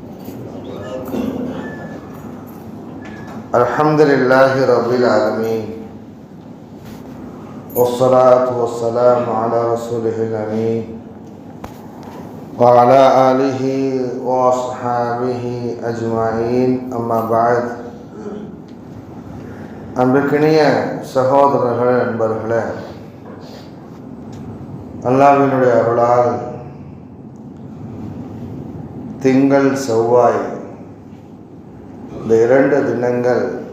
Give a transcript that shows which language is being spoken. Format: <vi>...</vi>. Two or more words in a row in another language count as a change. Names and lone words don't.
<ar>الحمد لله رب العالمين، والصلاة والسلام على رسوله الأمين وعلى آله وأصحابه أجمعين. أما بعد.</ar> <ta>அன்பிற்கினிய சகோதரர்களே, நண்பர்களே, அல்லாஹ்வினுடைய அருளால் திங்கள் செவ்வாய் இந்த 2 தினங்கள்</ta>